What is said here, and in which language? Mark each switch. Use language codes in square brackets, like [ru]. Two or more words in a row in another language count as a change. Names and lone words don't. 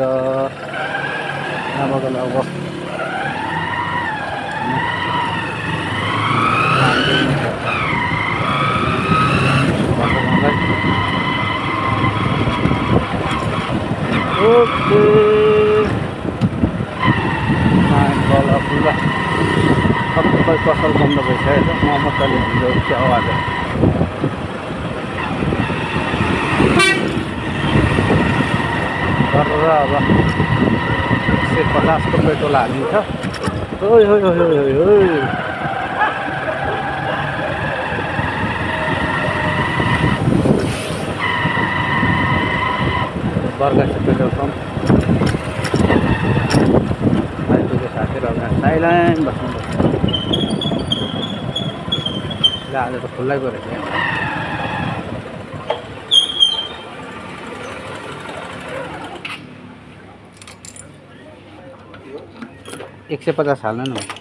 [ne] नभएकोले अब ओके सबै पसल बन्द भइसकेको छ। म मजाले हिँड्दै क्या हो आज। गरेर अब 150 को पेट्रोल हालिन्छ। ओइ होइ होइ होइ होइ बर्गासी पेट्रोल पम्प आइपुग्यो साथीहरू। अब साइलेन्ट बस्नुपर्छ। ल आज त खुल्लै गऱ्यो क्या। 150 हाल्नु न।